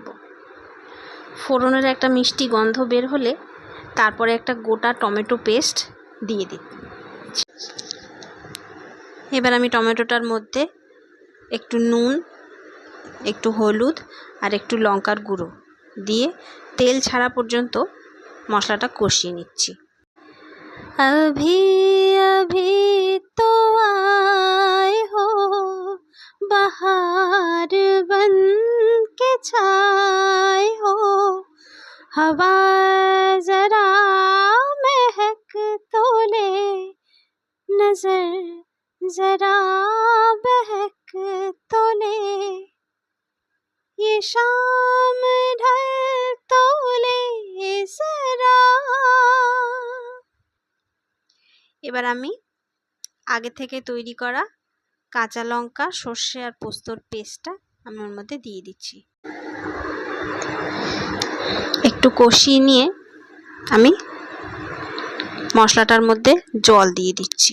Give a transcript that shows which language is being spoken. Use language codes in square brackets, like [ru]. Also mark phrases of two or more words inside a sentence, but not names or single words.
[bn] ফোড়নের একটা মিষ্টি গন্ধ বের হলে তারপরে একটা গোটা টমেটো পেস্ট দিয়ে দিই। এবার আমি টমেটোটার মধ্যে একটু নুন, একটু হলুদ আর একটু লঙ্কার গুঁড়ো দিয়ে তেল ছাড়া পর্যন্ত মশলাটা কষিয়ে নিচ্ছি। [hi] अभी अभी तो आए हो बहार बन के छाए हो, हवा जरा महक तो ले, नजर जरा बहक तो ले, ये शाम ढल तो ले जरा। [bn] এবার আমি আগে থেকে তৈরি করা কাঁচা লঙ্কা, সর্ষে আর পোস্তর পেস্টটা আমি ওর মধ্যে দিয়ে দিচ্ছি। একটু কষিয়ে নিয়ে আমি মশলাটার মধ্যে জল দিয়ে দিচ্ছি।